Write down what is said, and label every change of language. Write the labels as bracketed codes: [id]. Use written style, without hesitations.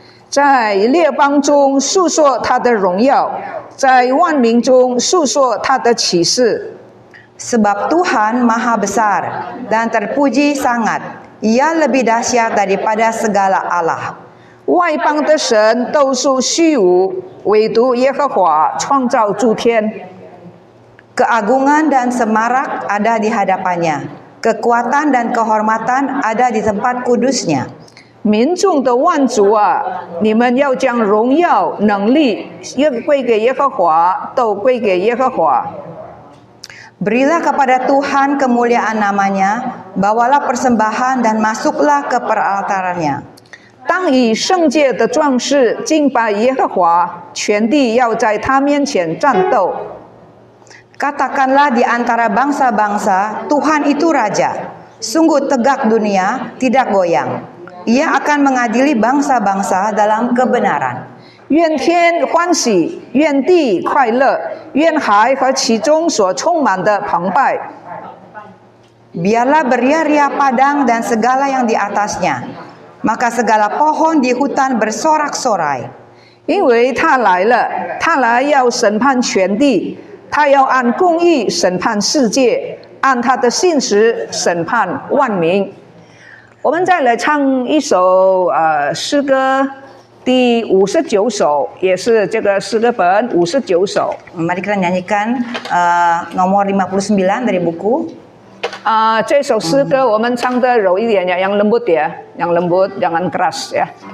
[zh] 在列邦中述说他的荣耀，在万民中述说他的启示。 [id] Sebab Tuhan maha besar dan terpuji sangat, ia lebih dahsyat daripada segala Allah. [zh] 外邦的神都属虚无，唯独耶和华创造诸天。 [id] Keagungan dan semarak ada di hadapannya, kekuatan dan kehormatan ada di tempat kudusnya. [zh] 民众的万族啊，你们要将荣耀、能力归给耶和华，都归给耶和华。 [id] Berilah kepada Tuhan kemuliaan namanya, bawalah persembahan dan masuklah ke peraltarannya. [zh] 当以圣洁的壮士敬拜耶和华，全地要在他面前战斗。 [id] Katakanlah di antara bangsa-bangsa, Tuhan itu Raja. Sungguh tegak dunia, tidak goyang. Ia akan mengadili bangsa-bangsa dalam kebenaran. [zh] 愿天欢喜，愿地快乐，愿海和其中所充满的澎湃。 [id] Biarlah beria-ria padang dan segala yang di atasnya. Maka segala pohon di hutan bersorak-sorai. [zh] 因为他来了，他来要审判全地。他要按公义审判世界，按他的信实审判万民。我们再来唱一首诗歌，第59首，也是这个诗歌本59首。 [id] Mari kita nyanyikan nomor 59 dari buku. [zh] 这首诗歌我们唱的柔一点呀， [id] yang lembut ya, yang lembut, jangan keras ya.